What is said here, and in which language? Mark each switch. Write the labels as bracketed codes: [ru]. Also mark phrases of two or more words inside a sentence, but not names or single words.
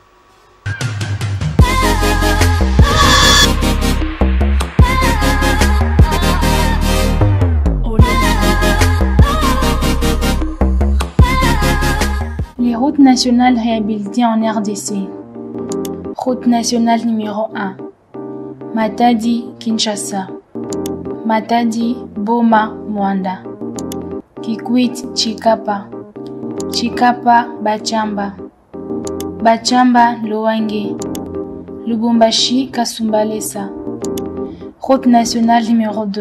[fr] Les routes nationales réhabilitées en RDC. Route nationale numéro 1. Matadi, Kinshasa. Matadi, Boma, Mwanda. Kikwit, Chikapa. Chikapa, Bachamba. Bachamba, Loange. Lubumbashi, Kasumbalesa. Route nationale numéro 2.